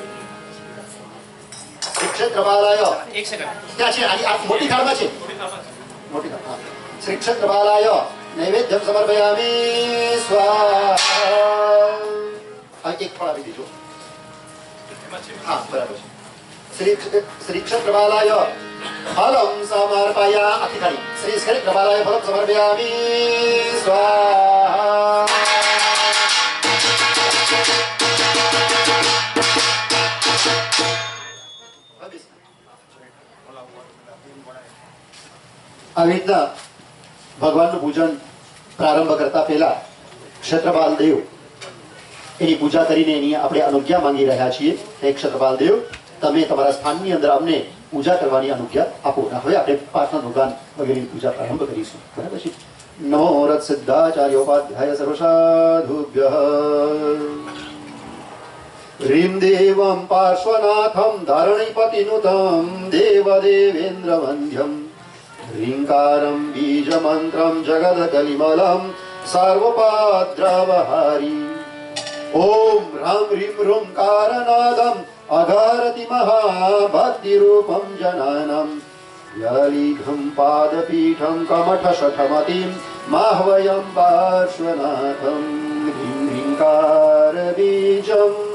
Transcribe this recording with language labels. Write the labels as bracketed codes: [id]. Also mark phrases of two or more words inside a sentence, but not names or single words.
[gu] ક્ષેત્રપાલાય એક સેકન્ડ ત્યાં છે, આ મોટી થાળમાં છે, મોટી થાળ. [sa] હા, श्री क्षेत्रपालाय नैवेद्यम समर्पयामि स्वाहा. [gu] એક ફળ આપી દેજો. હા, બરાબર છે. [sa] श्री क्षत्रपालाय फलं समर्पया [gu] આખી થાલી [sa] श्री क्षत्रपालाय फलं समर्पयामि स्वाहा [gu] આવી રીતના ભગવાનનું પૂજન પ્રારંભ કરતા પહેલા ક્ષત્રપાલ દેવ એની પૂજા કરીને એની આપણે અનુજ્ઞા માંગી રહ્યા છીએ. હે ક્ષત્રપાલ દેવ, તમે તમારા સ્થાનની અંદર અમને પૂજા કરવાની અનુજ્ઞા આપો. હવે આપણે પ્રાર્થના ભગવાન વગેરેની પૂજા પ્રારંભ કરીશું. બરાબર છે. [sa] नमो रथ सिद्धाचार्योपाध्याय सर्वसाधुभ्यः. ह्रीं देवं पार्श्वनाथं धरणिपतिनुतं देवदेवेन्द्रवन्द्यं ह्रीङ्कारं बीजमन्त्रं जगदकलिमलं सर्वपाद्रवहारी ॐ ह्रां ह्रीं ह्रूं कारनादम् अघारति महाभक्तिरूपं जनानां यलीघं पादपीठं कमठशठमतिं माह्वयं पार्श्वनाथं ह्रीं ह्रीङ्कारबीजम्